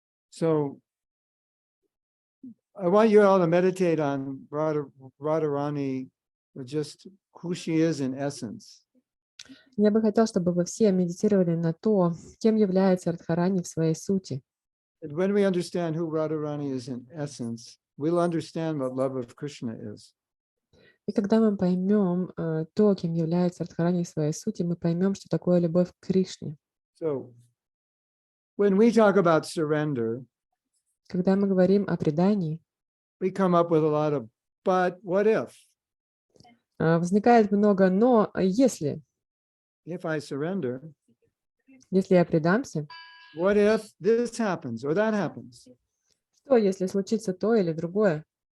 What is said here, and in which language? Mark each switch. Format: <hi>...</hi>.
<en>So I want you all to meditate on Radharani, just who she is in essence.</en> <ru>Я бы хотела, чтобы вы все медитировали на то, кем является Радхарани в своей сути.</ru> <en>And when we understand who Radharani is in essence, we'll understand what love of Krishna is.</en> <ru>И когда мы поймем то, кем является Радхарани в своей сути, мы поймем, что такое любовь к Кришне.</ru> <en>So when we talk about surrender,</en> <ru>Когда мы говорим о предании,</ru> <en>we come up with a lot of, but what if?</en> <ru>возникает много «но», если</ru> <en>If I surrender,</en> <ru>я предамся,</ru> <en>what if this happens or that happens?</en> <ru>что, если случится то или другое?</ru>